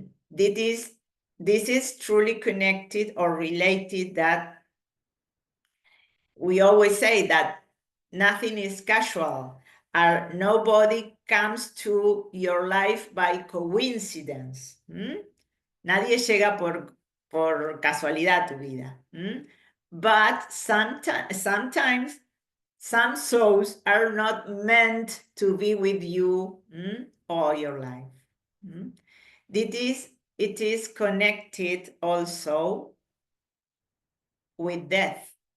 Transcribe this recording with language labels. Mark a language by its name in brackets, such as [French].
[English] This is truly connected or related that we always say that nothing is casual, or nobody comes to your life by coincidence. [Spanish] Nadie llega por casualidad a tu vida. [English] But sometimes some souls are not meant to be with you all your life. It is connected also with death.